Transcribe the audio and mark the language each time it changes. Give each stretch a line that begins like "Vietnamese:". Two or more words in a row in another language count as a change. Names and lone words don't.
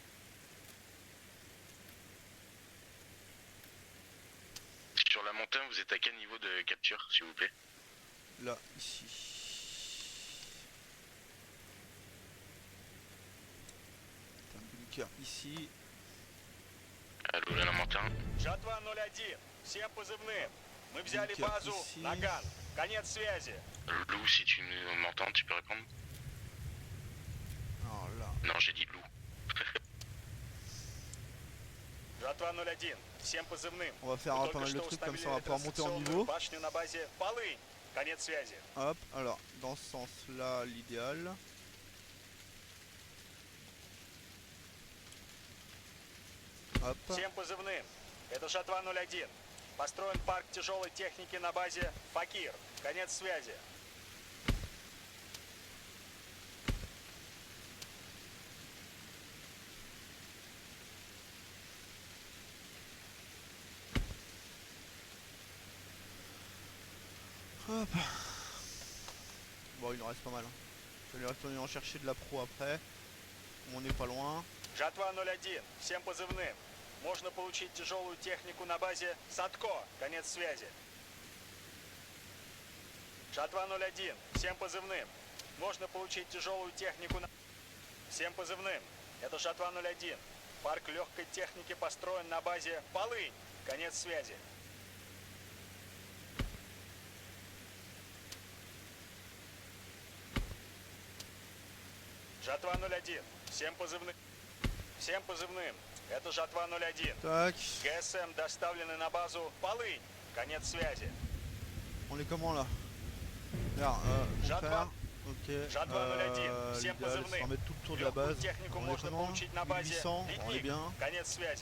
French: Sur la montagne, vous êtes à quel niveau de capture, s'il vous plaît? Là, ici. Un bunker ici. Allô, la montagne.
Russian: Жатва 01. Всем позывным. Мы взяли Бункер базу
French: ici.
Russian: Наган. Конец связи.
French: Lou, si tu m'entends, tu peux répondre? Alors là, Non, j'ai dit Lou.
Russian: Жатва 01. Всем позывным.
French: on va faire
Russian: Мы
French: pas
Russian: только
French: mal de
Russian: что
French: trucs comme
Russian: установили
French: ça, on va pouvoir monter en
Russian: ретрансляционную
French: niveau.
Russian: башню на базе Полынь. Конец связи.
French: Hop, alors, dans ce sens-là, l'idéal. Hop,
Russian: Всем позывным. Это Жатва 01. Построен парк тяжелой техники на базе Факир. Конец связи.
French: hop. Bon, il en reste pas mal. Je vais aller retourner en chercher de la pro après. On n'est pas loin.
Russian: Жатва 01. Всем позывным. Можно получить тяжелую технику на базе Садко. Конец связи. Жатва 01. Всем позывным. Можно получить тяжелую технику на... Всем позывным. Это Жатва 01. Парк легкой техники построен на базе Полынь. Конец связи. Жатва 01. Всем позывным. Всем позывным. Это Жатва 01. Tac. ГСМ доставлены на базу Полынь. Конец связи.
French: On est comment là? Regarde, mon
Russian: Жатва.
French: frère. Ok.
Russian: Жатва 01. Всем
French: L'idéal, c'est
Russian: позывным.
French: de mettre tout le tour de la
Russian: Легкую
French: base.
Russian: технику
French: On est
Russian: можно
French: comment?
Russian: получить на базе
French: 1800, on est
Russian: Ледник.
French: bien.
Russian: Конец связи.